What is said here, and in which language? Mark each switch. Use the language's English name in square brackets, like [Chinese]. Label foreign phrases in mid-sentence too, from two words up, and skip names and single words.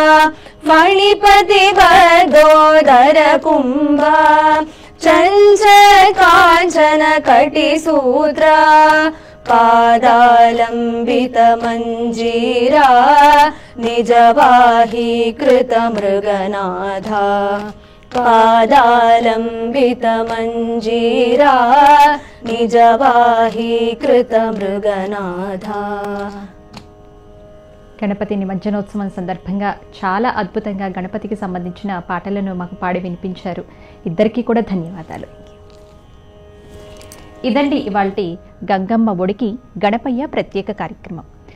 [Sanskrit] फणिपतिबद्धोदर कुम्भा चञ्चत्काञ्चन कटिसूत्रा पादालम्बितमञ्जीरा निजवाहीकृतमृगनाथा पादालम्बितमञ्जीरा निजवाहीकृतमृगनाथा. [Telugu] గణపతి నిమజ్జనోత్సవం సందర్భంగా చాలా అద్భుతంగా గణపతికి సంబంధించిన పాటలను మాకు పాడి వినిపించారు. ఇద్దరికీ కూడా ధన్యవాదాలు. ఇదండి ఇవాల్టి గంగమ్మ ఒడికి గణపయ్య ప్రత్యేక కార్యక్రమం.